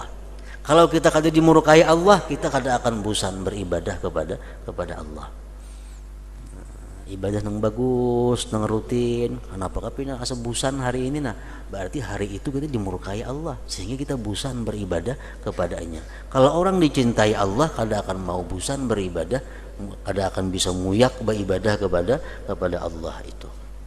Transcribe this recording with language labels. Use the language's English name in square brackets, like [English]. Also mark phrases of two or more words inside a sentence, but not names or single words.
[Indonesian] Kalau kita kada dimurkai Allah, kita kada akan bosan beribadah kepada Allah. Ibadah yang bagus, yang rutin. Kenapa [Banjar] kapina asa [Indonesian] bosan hari ini? Nah, berarti hari itu kita dimurkai Allah, sehingga kita bosan beribadah kepadanya. Kalau orang dicintai Allah, kada akan mau bosan beribadah, kada akan bisa muyak beribadah kepada Allah itu.